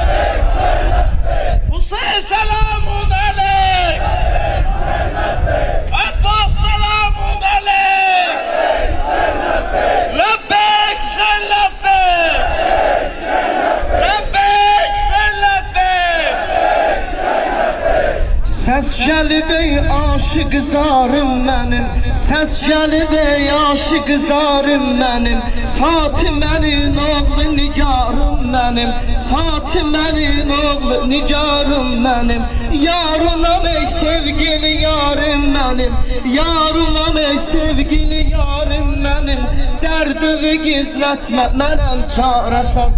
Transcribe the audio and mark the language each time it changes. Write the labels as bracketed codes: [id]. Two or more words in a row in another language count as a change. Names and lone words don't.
[ar] Hüseyin selamun aleyk. Abbas selamun aleyk. [az] Lebbeyk sen lebbeyk. Lebbeyk sen lebbeyk. Səs gəlib ey aşıq zarım mənim, səs gəlib ey aşıq zarım mənim, Fatimənin oğlu nigarım mənim, Fatimənin oğlu nigarım mənim, yarınam ey sevgili yarım mənim, yarınam ey sevgili yarım mənim, dərdimi gizlətmə mənəm çarəsiz.